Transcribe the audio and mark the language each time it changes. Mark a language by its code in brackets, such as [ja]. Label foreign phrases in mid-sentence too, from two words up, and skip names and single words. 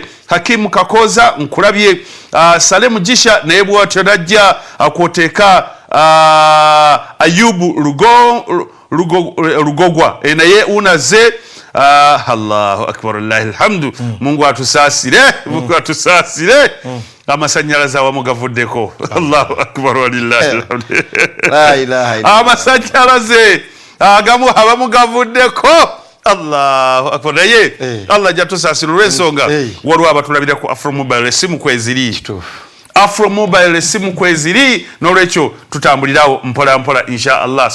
[lg] Hakimu Kakoza nkulabye. Salem Jisha naye bw'atyo najja akwoteeka Ayubu Rugogwa naye unaze. [ar] الله أكبر، لله الحمد. [lg] Mungu atusasire, Mungu atusasire. Amasanyalaze awamu gavuddeko. [ar] الله أكبر ولله الحمد. لا إله إلا الله. [lg] Amasanyalaze agamu abamu gavuddeko. [ar] الله أكبر. [lg] Naye Allah jatusasire olw'ensonga waliwo abatulabira ku Afro Mobile esimu kweziri. Afro Mobile esimu kweziri, n'olwekyo tutambulirawo mpola mpola [ar] إن شاء الله.